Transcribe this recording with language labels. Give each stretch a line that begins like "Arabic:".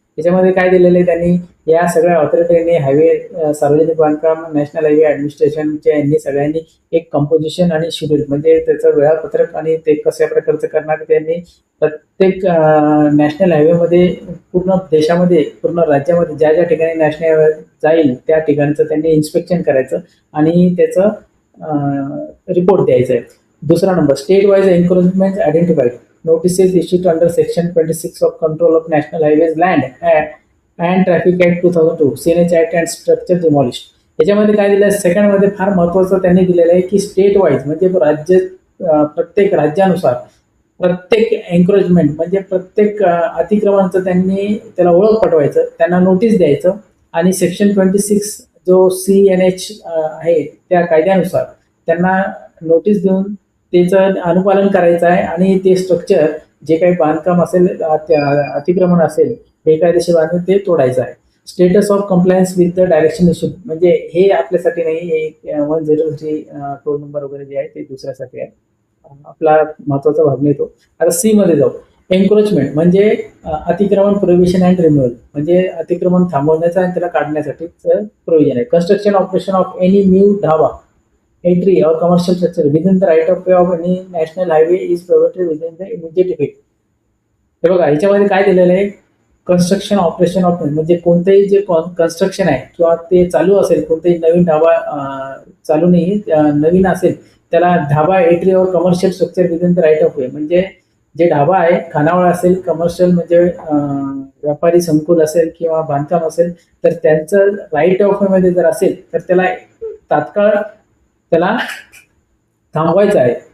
Marathi: याच्यामध्ये काय दिलेलं आहे त्यांनी, या सगळ्या ऑथॉरिटीने हायवे सार्वजनिक बांधकाम नॅशनल हायवे ॲडमिनिस्ट्रेशनच्या यांनी सगळ्यांनी एक कंपोजिशन आणि शेड्यूल म्हणजे त्याचं वेळापत्रक आणि ते कशा प्रकारचं करणार त्यांनी प्रत्येक नॅशनल हायवेमध्ये पूर्ण देशामध्ये पूर्ण राज्यामध्ये ज्या ज्या ठिकाणी नॅशनल हायवे जाईल त्या ठिकाणचं त्यांनी इन्स्पेक्शन करायचं आणि त्याचं रिपोर्ट द्यायचं आहे. दूसरा number,
English: State wise encroachment identified notices issued under section 26 of control of national highways land and traffic act 2002 CNH act and structure demolished.
Marathi: याच्यामध्ये काय दिलं सेकंड मध्ये फार महत्वाचं त्यांनी दिलेलं आहे की स्टेट वाईज म्हणजे प्रत्येक राज्यानुसार प्रत्येक एन्क्रोचमेंट म्हणजे प्रत्येक अतिक्रमणाचं त्यांनी त्याला ओळख पटवायचं, त्यांना नोटीस द्यायचं आणि सेक्शन 26 जो CNH आहे त्या कायद्यानुसार त्यांना नोटीस देऊन त्याचं अनुपालन करायचं आहे आणि ते स्ट्रक्चर जे काही बांधकाम असेल अतिक्रमण असेल बेकायदेशीर बांधकाम ते तोडायचं आहे.
English: status of compliance with the direction issue
Marathi: म्हणजे हे आपल्यासाठी नाही, हे 103 टोल नंबर वगैरे जे आहे ते दुसऱ्यासाठी आहे, आपला महत्वाचा भाग नाही तो. आता सी मध्ये जाऊ. एन्क्रोचमेंट म्हणजे अतिक्रमण प्रोहिबिशन अँड रिमूव्हल म्हणजे अतिक्रमण थांबवण्याचा आणि त्याला काढण्यासाठीच प्रोव्हिजन आहे.
English: Construction operation of any new dhaba entry or commercial structure within the right of way of any national highway is prohibited within the immediate effect.
Marathi: हे बघा याच्यामध्ये काय दिलेलं आहे,
English: construction operation of
Marathi: म्हणजे कोणतेही जे कन्स्ट्रक्शन आहे किंवा ते चालू असेल, कोणतेही नवीन ढाबा चालू नाही नवीन असेल त्याला ढाबा
English: entry or commercial structure within the right of way
Marathi: म्हणजे जे ढाबा आहे खानावळ असेल, कमर्शियल म्हणजे व्यापारी संकुल असेल किंवा बांधकाम असेल तर त्यांचं राईट ऑफ वे मध्ये जर असेल तर त्याला तात्काळ त्याला थांबवायचं आहे.